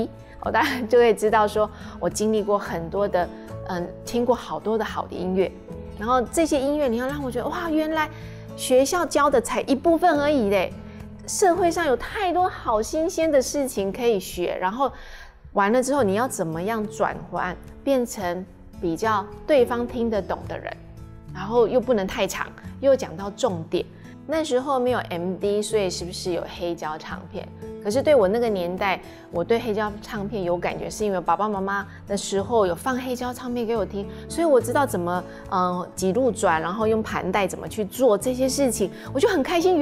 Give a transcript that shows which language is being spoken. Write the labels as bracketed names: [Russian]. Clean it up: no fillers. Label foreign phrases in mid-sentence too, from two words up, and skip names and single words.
[Chinese] 大家就會知道說我經歷過很多的聽過好多的好的音樂，然後這些音樂你要讓我覺得哇，原來學校教的才一部分而已嘞，社會上有太多好新鮮的事情可以學，然後完了之後你要怎麼樣轉換變成比較對方聽得懂的人，然後又不能太長，又講到重點，那时候没有 MD， 所以是不是有黑胶唱片？可是对我那个年代，我对黑胶唱片有感觉，是因为爸爸妈妈的时候有放黑胶唱片给我听，所以我知道怎么几路转，然后用盘带怎么去做这些事情，我就很开心。